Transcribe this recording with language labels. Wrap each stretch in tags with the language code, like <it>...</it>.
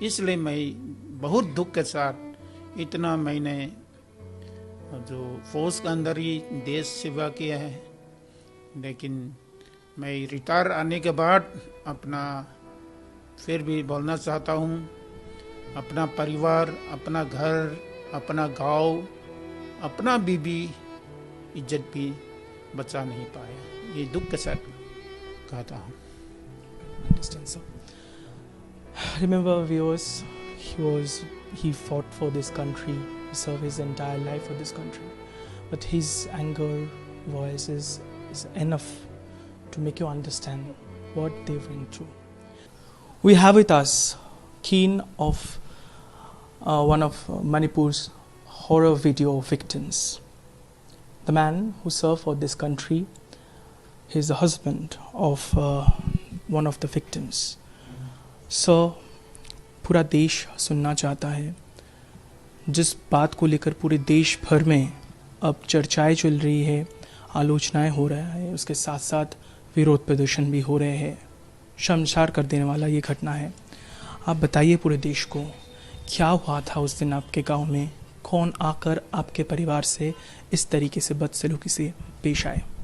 <hi>इसलिए मैं बहुत दुख के साथ इतना मैंने जो फौज के अंदर ही देश सेवा किया है, लेकिन मैं रिटायर आने के बाद अपना फिर भी बोलना चाहता हूँ, अपना परिवार, अपना घर, अपना गांव, अपना बीबी इज्जत भी बचा नहीं पाया। ये दुख के साथ कहता हूँ।</hi> <en>Understand, sir. Remember, viewers, he fought for this country, he served his entire life for this country, but his anger voice is enough to make you understand what they went through. We have with us Keen of one of Manipur's horror video victims. The man who served for this country, he is the husband of one of the victims.</en> <hi>So, पूरा देश सुनना चाहता है जिस बात को लेकर पूरे देश भर में अब चर्चाएं चल रही है, आलोचनाएं हो रहा है, उसके साथ साथ विरोध प्रदर्शन भी हो रहे हैं। शर्मसार कर देने वाला ये घटना है। आप बताइए पूरे देश को क्या हुआ था उस दिन आपके गांव में, कौन आकर आपके परिवार से इस तरीके से बदसलूकी से पेश आए।</hi>